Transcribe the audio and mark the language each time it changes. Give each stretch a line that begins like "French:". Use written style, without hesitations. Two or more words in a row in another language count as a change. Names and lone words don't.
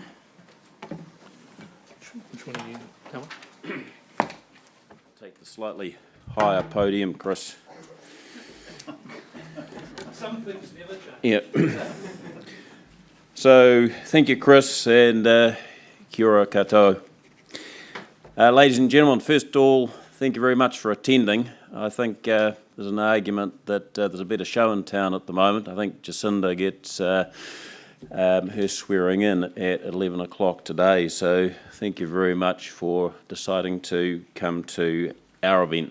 English: Which one are you? That one? Take the slightly higher podium, Chris. Some things never change. Yeah. So, thank you, Chris, and
Māori: kia ora koutou.
English: Ladies and gentlemen, first of all, thank you very much for attending. I think there's an argument that there's a better show in town at the moment. I think Jacinda gets her swearing in at 11 o'clock today, so thank you very much for deciding to come to our event.